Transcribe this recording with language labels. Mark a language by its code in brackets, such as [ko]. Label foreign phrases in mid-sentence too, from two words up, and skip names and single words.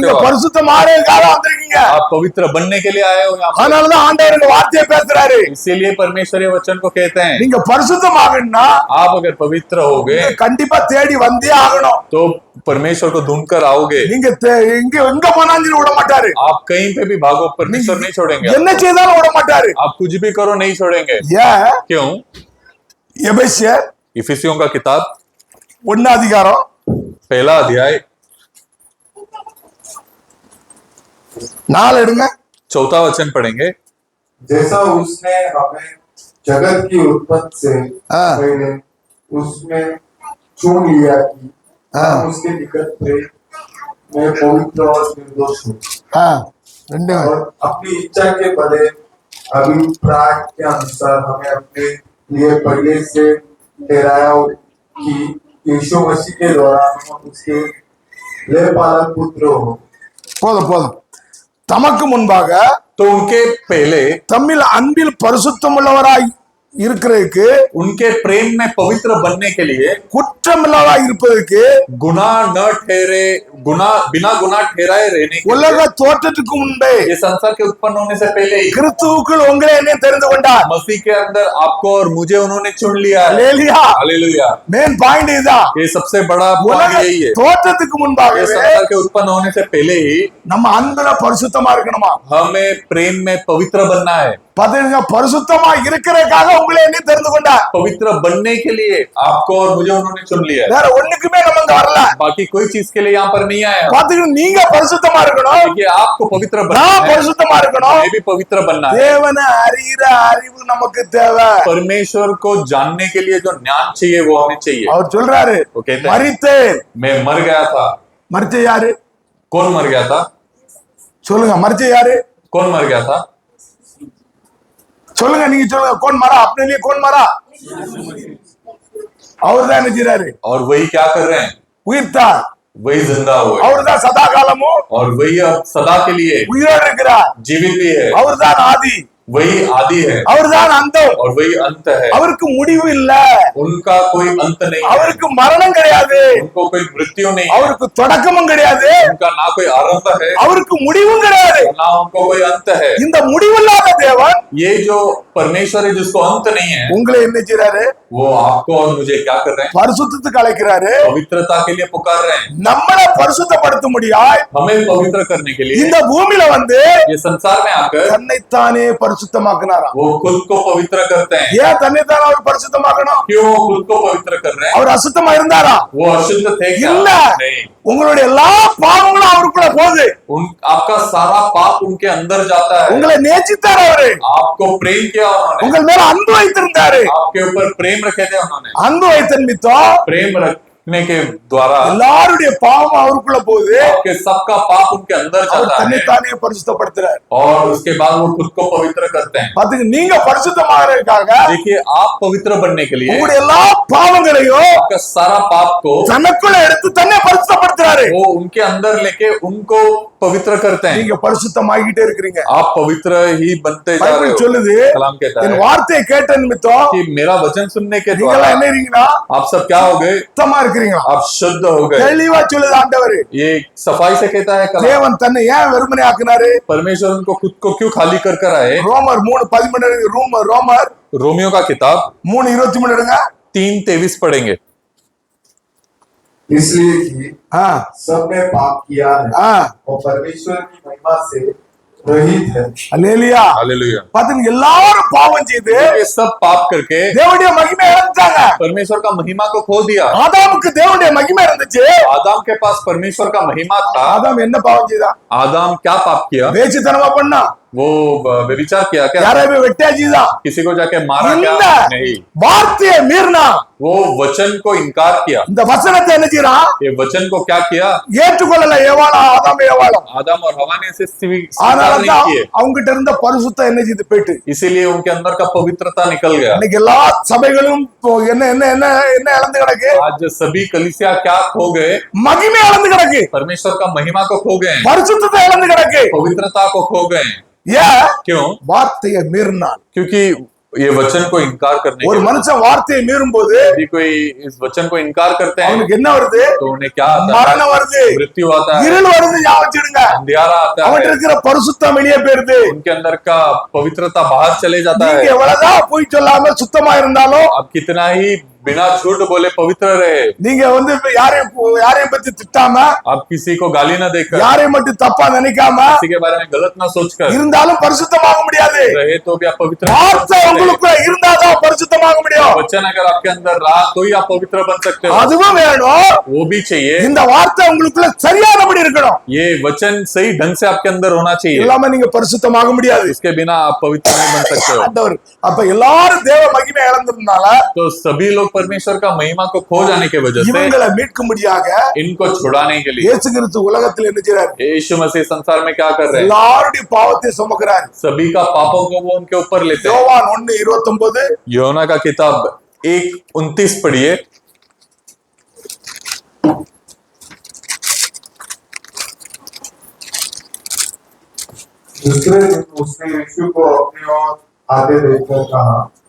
[ta] நீங்க [hi] हो आप। [ta] பரிசுத்தம் ஆறதுக்காக வந்திருக்கீங்க. [hi] आप पवित्र बनने के लिए आए हो यहाँ पर। [ta] அதனால தான் ஆண்டவர் இந்த வார்த்தையை பேசுறாரு. [hi] इसीलिए परमेश्वर ये वचन को कहते हैं, [ta] நீங்க பரிசுத்தம் ஆகணும்னா [hi] आप अगर पवित्र होगे [ta] கண்டிப்பா தேடி வந்தே ஆகணும். [hi] तो परमेश्वर को ढूंढ कर आओगे। [ta] நீங்க இங்க எங்க போனாலும் விட மாட்டாரு. [hi] आप कहीं पे भी भागो, परमेश्वर नहीं छोड़ेंगे। [ta] என்ன செய்தாலும் விட மாட்டாரு. [hi] आप कुछ भी करो नहीं छोड़ेंगे। [ta] ஏன்? [hi] क्यों? [ta] எபேசியர் [hi] इफिसियों का किताब [ta] 1 அதிகாரம் [hi] 1 अध्याय [ta] 4 எடுங்க. [hi] 4 वचन पढ़ेंगे। जैसा उसने हमें जगत की उत्पत्ति से हाँ। पहले उसमें चुन लिया कि हाँ। हम उसके निकट प्रेम में पवित्र और निर्दोष हो [ta] ஆ, ரெண்டு [hi] और अपनी इच्छा के बड़े अभिप्राय के अनुसार हमें अपने लिए पहले से ठहराया कि यीशु मसीह के द्वारा हम उसके ले पालक पुत्र हो। [ta] போதும் போதும். தமக்கு முன்பாக [hi] तो उनके पहले [ta] தம்மில் அன்பில் பரிசுத்தமுள்ளவராய் இருக்கிறதுக்கு, [hi] उनके प्रेम में पवित्र बनने के लिए, [ta] குற்றமில்லாதவராய் இருப்பதற்கு, [hi] बिना गुनाह ठहराए रहने के लिए, [ta] உலக தோற்றத்துக்கு முன்பே [hi] ये संसार के उत्पन्न होने से पहले ही [ta] கிறிஸ்துவுக்குள் உங்களை என்ன தெரிந்து கொண்டார். [hi] मसीह के अंदर आपको और मुझे उन्होंने चुन लिया है। [ta] அல்லேலூயா. [hi] हालेलुया। [en] main point [ta] இதுதான். [hi] ये सबसे बड़ा [ta] உலக [hi] पॉइंट यही है। [ta] தோற்றத்துக்கு [hi] ये [ta] முன்பாகவே [hi] संसार के उत्पन्न होने से पहले ही [ta] நம்ம அன்புல பரிசுத்தமா இருக்கணுமா. [hi] हमें प्रेम में पवित्र बनना है। [ta] பாத்தீங்க, பரிசுத்தமா இருக்கிறதுக்காக உங்களை என்ன தெரிந்து கொண்டார். [hi] पवित्र बनने के लिए आपको और मुझे उन्होंने चुन लिया है। [ta] வேற ஒண்ணுக்குமே நம்ம இங்க வரல. [hi] बाकी कोई चीज के लिए यहाँ पर नहीं आया। [ta] பாத்தீங்க, நீங்க பரிசுத்தமா இருக்கணும். [hi] देखिए, आपको पवित्र बनना [ta] நான் [hi] है, [ta] பரிசுத்தமா இருக்கணும். [hi] हमें भी पवित्र बनना है। [ta] தேவனை அறிகிற அறிவு நமக்கு தேவை. [hi] परमेश्वर को जानने के लिए जो ज्ञान चाहिए वो हमें चाहिए। [ta] அவர் சொல்றாரு, [hi] वो कहते हैं, [ta] மரித்தேன். [hi] मैं मर गया था। [ta] மரிச்ச யாரு? [hi] कौन मर गया था? [ta] சொல்லுங்க, மரிச்ச யாரு? [hi] कौन मर गया था? [ta] சொல்லுங்க, நீங்க சொல்லுங்க. [hi] कौन मरा? अपने लिए कौन मरा? [ta] அவர்தான் என்ன செய்றாரு? [hi] और वही क्या कर रहे हैं? [ta] உயிர்த்தார். [hi] वही जिंदा हुए [ta] அவர்தான் சதா காலமும் [hi] और वही अब सदा के लिए [ta] உயிரோடு இருக்கிறார். [hi] जीवित भी है। [ta] அவர்தான் ஆதி. [hi] वही आदि है [ta] அவர்தான் அந்தம். [hi] और वही अंत है। [ta] அவருக்கு முடிவு இல்ல. [hi] उनका कोई अंत नहीं है। [ta] அவருக்கு மரணம் கிடையாது. [hi] उनको कोई मृत्यु नहीं है। [ta] அவருக்கு தொடக்கமும் கிடையாது. [hi] उनका ना कोई आरंभ है [ta] அவருக்கு முடிவும் கிடையாது. [hi] ना उनको कोई अंत है। [ta] இந்த முடிவில்லாத தேவன் [hi] ये जो परमेश्वर है जिसको अंत नहीं है, [ta] உங்களை என்ன செய்றாரு? [hi] वो आपको और मुझे क्या कर रहे हैं? [ta] பரிசுத்தத்துக்கு அழைக்கிறாரு. [hi] पवित्रता के लिए पुकार रहे हैं। [ta] நம்மளை பரிசுத்தப்படுத்த முடியாய் [hi] हमें पवित्र करने के लिए [ta] இந்த பூமியில வந்து [hi] ये संसार में आकर [ta] தன்னைத்தானே பரிசுத்தமாக்குனாராம். [hi] वो खुद को पवित्र करते हैं। [ta] ஏன் தன்னைத்தானே அவர் பரிசுத்தமாக்கணும்? [hi] क्यों वो खुद को पवित्र कर रहे हैं? [ta] அவர் அசுத்தமா இருந்தாரா? [hi] वो अशुद्ध थे क्या? [ta] இல்ல. [hi] नहीं। [ta] உங்களுடைய எல்லா பாவங்களும் அவருக்குள்ள போகுது. [hi] आपका सारा पाप उनके अंदर जाता है। [ta] உங்களை நேசித்தார் அவரு. [hi] आपको प्रेम किया उन्होंने। [ta] உங்கள் மேல அன்பு வைத்திருந்தாரு. [hi] आपके ऊपर प्रेम रखे थे उन्होंने। [ta] அன்பு வைத்த நிமித்தம் [hi] प्रेम रखने के द्वारा [ta] எல்லாருடைய பாவம் அவருக்குள்ள போகுது. [hi] आपके सबका पाप उनके अंदर [ta] அவர் [hi] जाता है [ta] தன்னைத்தானே பரிசுத்தப்படுத்துறார். [hi] और उसके बाद वो खुद को पवित्र करते हैं। [ta] பாத்தீங்க, நீங்க பரிசுத்தமாகறதுக்காக [hi] देखिए, आप पवित्र बनने के लिए [ta] உங்களுடைய எல்லா பாவங்களையும் [hi] आपका सारा पाप को [ta] தனக்குள்ள எடுத்து தன்னை பரிசுத்தப்படுத்துறாரு. [hi] वो उनके अंदर लेके उनको पवित्र करते हैं। [ta] நீங்க பரிசுத்தமாகிட்டே இருக்கிறீங்க. [hi] आप पवित्र ही बनते जा रहे [ta] பைபிள் [hi] हो। [ta] சொல்லுது, [hi] कलाम कहता [ta] என் [hi] है [ta] வார்த்தையை கேட்ட நிமித்தம் [hi] कि मेरा वचन सुनने के [ta] நீங்க [hi] द्वारा [ta] என்ன இருக்கீங்கன்னா [hi] आप सब क्या हो गए? [ta] சுத்தமா இருக்கிறீங்களா? [hi] आप शुद्ध हो गए। [ta] தெளிவா சொல்லுது ஆண்டவர். [hi] ये सफाई से कहता है कलाम। [ta] தேவன் தன்னை ஏன் வெறுமனே ஆக்குனாரு? [hi] परमेश्वर उनको खुद को क्यों खाली कर कर आए? [ta] ரோமர் 3:13 ரோமர் [hi] रोमियो का किताब [ta] 3:23 எடுங்க. [hi] 3:23 पढ़ेंगे। इसलिए कि हाँ सबने पाप किया है हाँ और परमेश्वर की महिमा से रहित है। [ta] அல்லேலூயா. [hi] हालेलुया। [ta] பாத்தீங்க, எல்லாரும் பாவம் செய்து [hi] ये सब पाप करके [ta] தேவனுடைய மகிமை இழந்துட்டாங்க. [hi] परमेश्वर का महिमा को खो दिया। [ta] ஆதாமுக்கு தேவனுடைய மகிமை இருந்துச்சு. [hi] आदम के पास परमेश्वर का महिमा था। [ta] ஆதாம் என்ன பாவம் செய்தான்? [hi] आदम क्या पाप किया? [ta] வேசித்தனமா பண்ணா? [hi] वो व्यभिचार किया क्या? [ta] யாரையும் வெட்டியா செய்தான்? [hi] किसी को जाके मारा क्या? [ta] இல்ல, [hi] नहीं। [ta] வார்த்தையை மீறினா. [hi] वो वचन को इनकार किया। [ta] இந்த वचनத்தை என்ன செய்றான்? [hi] ये वचन को क्या किया? [ta] ஏற்றுக்கொள்ளல ஆதாம் ஏவாளும். [hi] आदम और हवा ने इसे स्वीकार [ta] அதனால [hi] नहीं [ta] தான் [hi] किए, [ta] அவங்க கிட்ட இருந்த பரிசுத்தம் என்ன செய்து போயிட்டு. [hi] इसीलिए उनके अंदर का पवित्रता निकल गया। [ta] இன்னைக்கு எல்லா சபைகளும் என்ன என்ன என்ன என்ன இழந்து கிடக்கு? [hi] आज सभी कलीसिया क्या खो गए? [ta] மகிமை இழந்து கிடக்கு, [hi] परमेश्वर का महिमा को खो गए, [ta] பரிசுத்தத்தை இழந்து கிடக்கு. [hi] पवित्रता को खो गए। [ta] ஏன்? [hi] क्यों? [ta] வார்த்தையை மீறினான். [hi] क्योंकि ये वचन को इनकार करने [ta] ஒரு [hi] के बाद, [ta] மனுஷன் வார்த்தையை மீறும் போது [hi] यदि कोई इस वचन को इनकार करते हैं [ta] அவனுக்கு என்ன வருது? [hi] तो उन्हें क्या आता [ta] மரணம் [hi] है? [ta] வருது, [hi] मृत्यु आता है, [ta] இருள் வருது. ஞாபகம் வச்சிடுங்க. [hi] अंधियारा आता [ta] அவன் [hi] है, [ta] இருக்கிற பரிசுத்தம் வெளியே போயிருது. [hi] उनके अंदर का पवित्रता बाहर चले जाता [ta] நீங்க [hi] है। [ta] எவ்வளவுதான் பொய் சொல்லாம சுத்தமா இருந்தாலும், [hi] अब कितना ही बिना झूठ बोले पवित्र रहे, [ta] நீங்க இப்ப யாரையும் பத்தி திட்டாம, [hi] आप किसी को गाली न देकर, [ta] யாரையும் மட்டும் தப்பா நினைக்காம [hi] किसी के बारे में गलत न सोचकर [ta] இருந்தாலும் பரிசுத்தமாக முடியாது. [hi] रहे तो भी आप पवित्र नहीं बन [ta] வார்த்தை [hi] सकते। [ta] உங்களுக்குள்ள இருந்தாதான் பரிசுத்தமாக முடியும். [hi] वचन अगर आपके अंदर रहा तो ही आप पवित्र बन सकते हो, [ta] அதுவும் வேணும். [hi] वो भी चाहिए। [ta] இந்த வார்த்தை உங்களுக்குள்ள சரியானபடி இருக்கணும். [hi] ये वचन सही ढंग से आपके अंदर होना चाहिए, [ta] இல்லாம நீங்க பரிசுத்தமாக முடியாது. [hi] इसके बिना आप पवित्र नहीं बन सकते हो। [ta] ஆண்டவர் அப்ப எல்லாரும் தேவ மகிமை இழந்ததுனால [hi] तो सभी लोग परमेश्वर का महिमा को खो जाने की वजह से [ta] இவங்களை மீட்கும்படியாக [hi] इनको छुड़ाने के लिए [ta] இயேசு கிறிஸ்து உலகத்தில் என்ன செய்றார்? [hi] यीशु मसीह संसार में क्या कर रहे हैं? [ta] எல்லாருடைய பாவத்தை சுமக்கிறார். [hi] सभी का पापों को वो उनके ऊपर लेते हैं। [ta] யோவான் 1:29 [hi] योना का किताब 1:29 पढ़िए। दूसरे दिन उसने यीशु को अपनी ओर आते देखकर कहा,